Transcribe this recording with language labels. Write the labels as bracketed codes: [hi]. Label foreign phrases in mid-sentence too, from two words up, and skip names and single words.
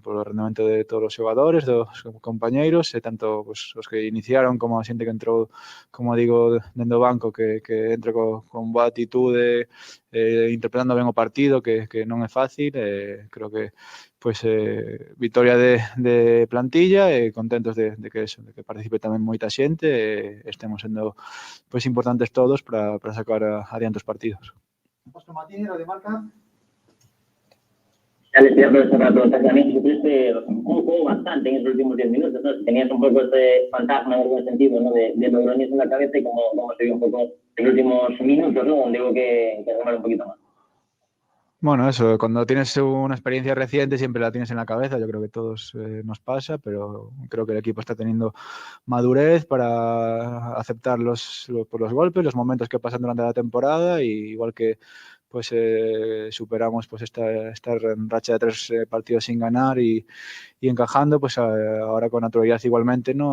[gl] Polo rendemento de todos os xogadores, dos compañeiros, e tanto pues, os que iniciaron como a xente que entrou, como digo, dentro do banco, que entre con boa atitude, interpretando ben o partido, que non é fácil, creo que pues, victoria de plantilla e contentos de que participe tamén moita xente e estemos sendo pues, importantes todos para sacar adiante os partidos. [es] Óscar Martínez, Radio Marca. Ya les voy a aprovechar para preguntarte a mí si sufriste jugó bastante en esos últimos 10 minutos, ¿no? Si tenías un poco ese fantasma en algún sentido, ¿no? De Logroñés en la cabeza y cómo se vio un poco en los últimos minutos, ¿no? Donde hubo que sumar un poquito más. Bueno, eso, cuando tienes una experiencia reciente siempre la tienes en la cabeza, yo creo que todos nos pasa, pero creo que el equipo está teniendo madurez para aceptar los golpes, los momentos que pasan durante la temporada, y igual que pues superamos pues esta racha de 3 partidos sin ganar y encajando, pues ahora con naturalidad igualmente, ¿no?